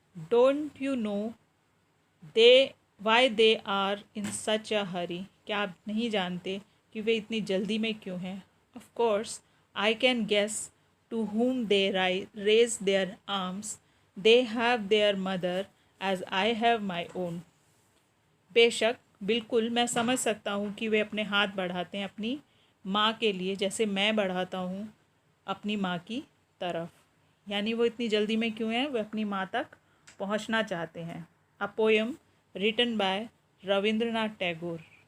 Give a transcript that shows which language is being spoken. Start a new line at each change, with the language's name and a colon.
English: Don't you know why they are in such a hurry.
Hindi: क्या आप नहीं जानते कि वे इतनी जल्दी में क्यों हैं।
English: Of course I can guess to whom they raise their arms. They have their mother as I have my own.
Hindi: बेशक, बिल्कुल मैं समझ सकता हूँ कि वे अपने हाथ बढ़ाते हैं अपनी माँ के लिए जैसे मैं बढ़ाता हूँ अपनी माँ की तरफ। यानी वो इतनी जल्दी में क्यों हैं, वे अपनी माँ तक पहुँचना चाहते हैं।
English: A poem written by Rabindranath Tagore.